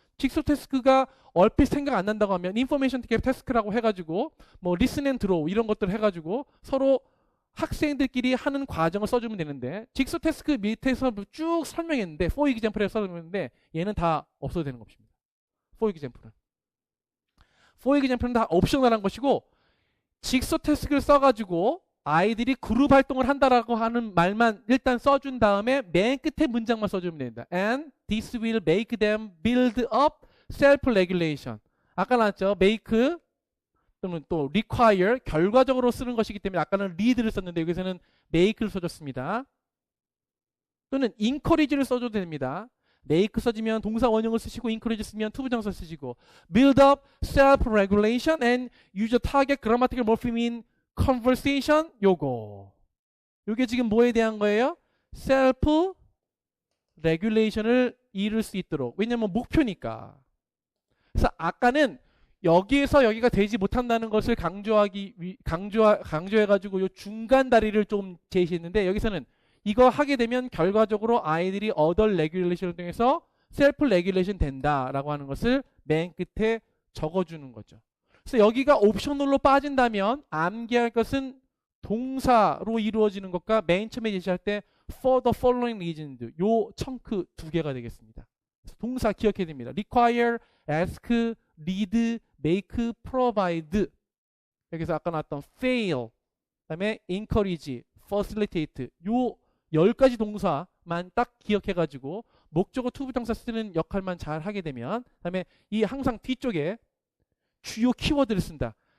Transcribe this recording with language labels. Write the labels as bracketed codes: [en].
[ko] 직소 태스크가 얼핏 생각 안 난다고 하면 인포메이션 태스크라고 해가지고 뭐 리슨 앤 드로우 이런 것들을 해가지고 서로 학생들끼리 하는 과정을 써주면 되는데 직소 태스크 밑에서 쭉 설명했는데 [en] for example [ko] 에 써주는데 얘는 다 없어도 되는 것입니다. [en] for example [ko] 는 다 옵셔널한 것이고 직소 태스크를 써가지고 아이들이 그룹 활동을 한다라고 하는 말만 일단 써준 다음에 맨 끝에 문장만 써주면 됩니다. [en] And this will make them build up self-regulation. [ko] 아까 나왔죠. make 또는 또 require 결과적으로 쓰는 것이기 때문에 아까는 lead를 썼는데 여기서는 make를 써줬습니다. 또는 encourage를 써줘도 됩니다. [en] make [ko] 써지면 동사 원형을 쓰시고 [en] encourage [ko] 쓰면 투부정사 쓰시고 [en] build up self-regulation and use a target grammatical morpheme in conversation [ko] 요게 지금 뭐에 대한 거예요? self-regulation을 이룰 수 있도록. 왜냐면 목표니까. 그래서 아까는 여기에서 여기가 되지 못한다는 것을 강조해가지고 요 중간 다리를 좀 제시했는데 여기서는 이거 하게 되면 결과적으로 아이들이 other regulation을 통해서 self regulation 된다라고 하는 것을 맨 끝에 적어주는 거죠. 그래서 여기가 옵셔널로 빠진다면 암기할 것은 동사로 이루어지는 것과 맨 처음에 제시할 때 [en] for the following reasons [ko] 요 청크 두 개가 되겠습니다. 동사 기억해야 됩니다. [en] require, ask, lead, make, provide. [ko] 여기서 아까 나왔던 fail, 그다음에 encourage, facilitate 요 10가지 동사만 딱 기억해가지고 목적어 투부정사 쓰는 역할만 잘 하게 되면, 그다음에 이 항상 뒤쪽에 주요 키워드를 쓴다.